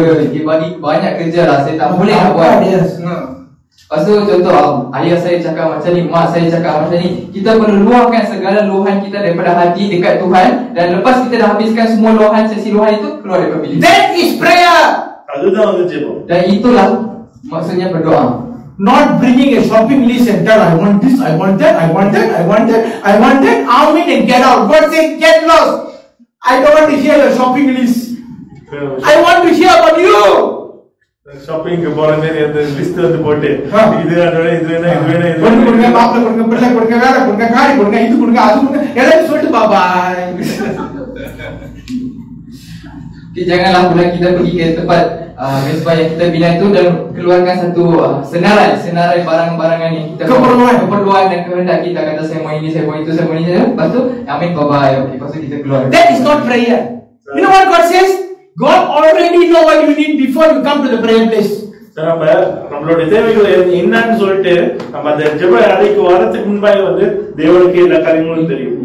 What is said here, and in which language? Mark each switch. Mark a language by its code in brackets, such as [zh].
[ms] Dia bagi banyak kerja lah, saya tak boleh nak buat. Lepas tu contoh, ayah saya cakap macam ni, mak saya cakap macam ni. Kita perlu luahkan segala luahan kita daripada hati dekat Tuhan. Dan lepas kita dah habiskan semua luahan, sesi luahan itu, keluar daripada bilik. [en] That is prayer. [ms] Dan itulah maksudnya berdoa. [en] Not bringing a shopping list and tell I want this, I want that, I want that, I want that, I want that, amen and get out. God said get lost. I don't want to hear your shopping list. I want to hear about you. [ta] ஷாப்பிங்க்கு போற மாதிரி அந்த list வந்து போட்டு இது வேணும் இது வேணும் இது வேணும் இது கொடுங்க மாப்பிள கொடுங்க பிள்ளை கொடுங்க வேலை கொடுங்க காரி கொடுங்க இது கொடுங்க அது கொடுங்க எல்லாரும் சொல்லிட்டு பாபாய். [ms] Janganlah pula kita pergi ke tempat mesbah yang kita bina itu dan keluarkan satu senarai barang-barangan yang kita keperluan dan kehendak kita, kata saya mau ini, saya mau itu, saya mau ini, lepas tu amin bye-bye. Okay, lepas tu kita keluar. [en] That is not prayer. You know what God says? God already know what you need before you come to the prayer place. [ta] நம்ம நம்மளுடைய தேவைகள் என்னன்னு சொல்லிட்டு நம்ம அந்த ஜெப அறைக்கு வரதுக்கு முன்பாக வந்து தேவனுக்கு எல்லா காரியங்களும் தெரியும்.